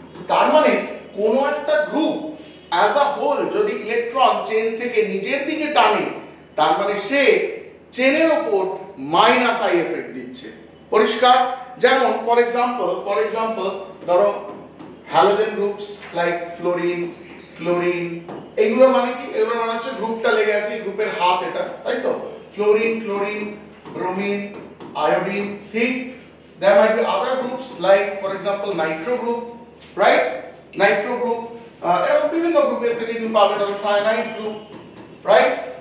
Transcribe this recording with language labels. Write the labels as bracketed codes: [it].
[bn] তার মানে কোন একটা গ্রুপ অ্যাজ আ হোল যদি ইলেকট্রন চেন থেকে নিজের দিকে টানে, তার মানে সে চেনের উপর মাইনাস আই এফেক্ট দিচ্ছে। পরিষ্কার? যেমন ফর এক্সাম্পল ধরো halogen groups like fluorine, chlorine, এগুলো মানে কি? এগুলো মানে হচ্ছে গ্রুপটা লেগে আছে, গ্রুপের হাত এটা, তাই তো? ফ্লোরিন, ক্লোরিন, ব্রোমিন, আয়োডিন, ঠিক? [en] There might be other groups like for example nitro group, right? [bn] Nitro group এরকম বিভিন্ন গ্রুপের থেকে তুমি পাবে, ধরো সায়ানাইড গ্রুপ, রাইট?